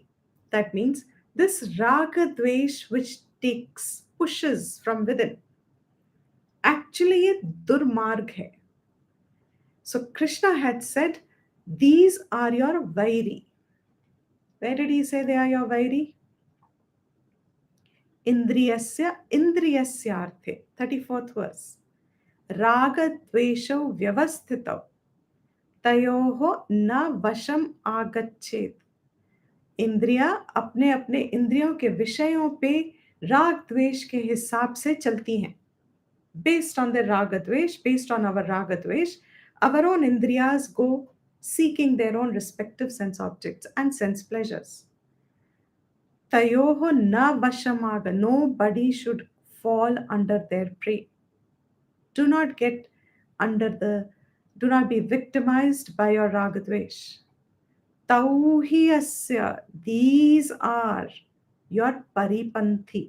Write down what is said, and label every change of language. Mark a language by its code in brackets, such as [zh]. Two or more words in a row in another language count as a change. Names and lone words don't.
[en] That means this [sa] राग द्वेष [en] which pushes from within, actually [hi] ये दुर्मार्ग है. [en] So Krishna had said, these are your vairi. Where did he say they are your vairi? Indriyasyarthe, 34th verse. [sa] राग द्वेषो व्यवस्थितो तयोः न वशम् आगच्छेत्. [hi] इंद्रिया अपने अपने इंद्रियों के विषयों पे राग द्वेष के हिसाब से चलती हैं. [en] Based on the [sa] राग द्वेष, [en] based on our [sa] राग द्वेष, [en] our own indriyas go seeking their own respective sense objects and sense pleasures. [sa] तयोः न वशमाग. [en] Nobody should fall under their prey. Do not do not be victimized by your [sa] राग द्वेष. Tauhiyasya. [en] These are your paripanthi.